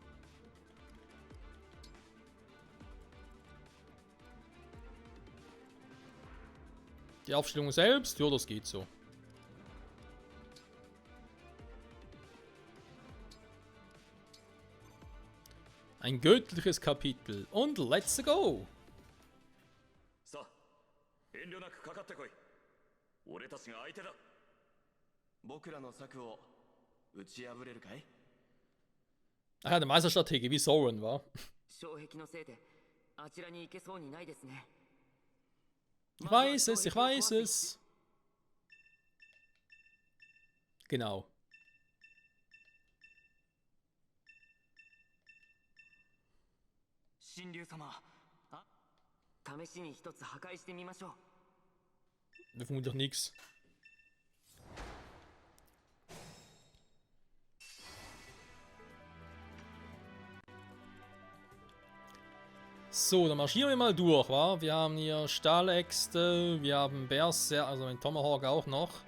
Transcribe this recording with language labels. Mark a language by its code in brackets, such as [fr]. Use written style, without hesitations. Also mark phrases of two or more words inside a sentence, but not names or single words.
[de] Die Aufstellung selbst, ja, das geht so. Ein göttliches Kapitel und [en] let's go! [ja] さあ、遠慮なくかかってこい。俺たちが相手だ。僕らの策を打ち破れるかい？ [de] Ach ja, der Meisterstratege, wie Soren war. [ja] 障壁のせいであちらに行けそうにないですね。 [de] Ich weiß es, ich weiß es. Genau. [ja] 神竜様、試しに一つ破壊してみましょう。 [de] Vermutlich nichts. So, dann marschieren wir mal durch, wa? Wir haben hier Stahläxte, wir haben Berserker, also ein Tomahawk auch noch.